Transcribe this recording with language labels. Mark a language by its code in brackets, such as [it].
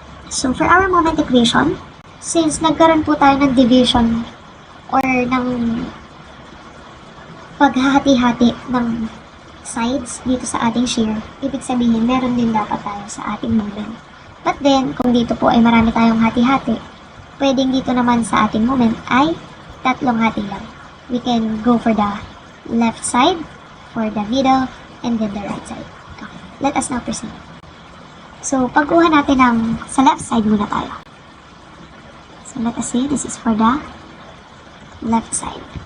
[tl] So, for our moment equation, since nagkaroon po tayo ng division or ng paghahati-hati ng sides dito sa ating shear, ibig sabihin, meron din dapat tayo sa ating moment. But then, kung dito po ay marami tayong hati-hati, pwedeng dito naman sa ating moment ay tatlong hati lang. [en] We can go for the left side, for the middle, and then the right side. Okay. Let us now proceed. [tl] So, pagkuha natin ng sa left side muna tayo. [en] So, let us say this is for the left side.